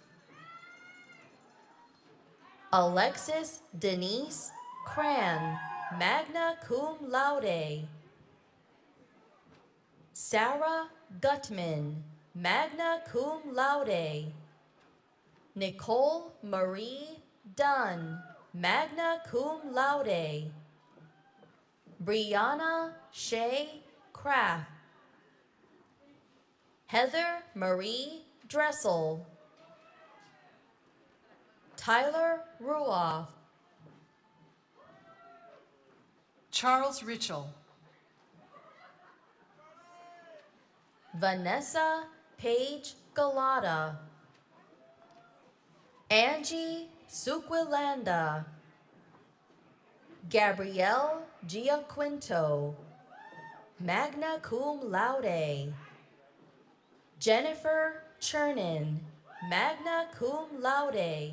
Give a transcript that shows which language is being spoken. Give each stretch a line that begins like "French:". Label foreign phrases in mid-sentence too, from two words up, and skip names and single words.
English: Alexis Denise Cran,
Latin: magna cum laude.
English: Sarah Gutman,
Latin: magna cum laude.
English: Nicole Marie Dunn,
Latin: magna cum laude.
English: Brianna Shea Kraft. Heather Marie Dressel. Tyler Ruoff. Charles Ritchell. Vanessa Page Galata. Angie Suquilanda. Gabrielle Giaquinto,
Latin: magna cum laude.
English: Jennifer Chernin,
Latin: magna cum laude.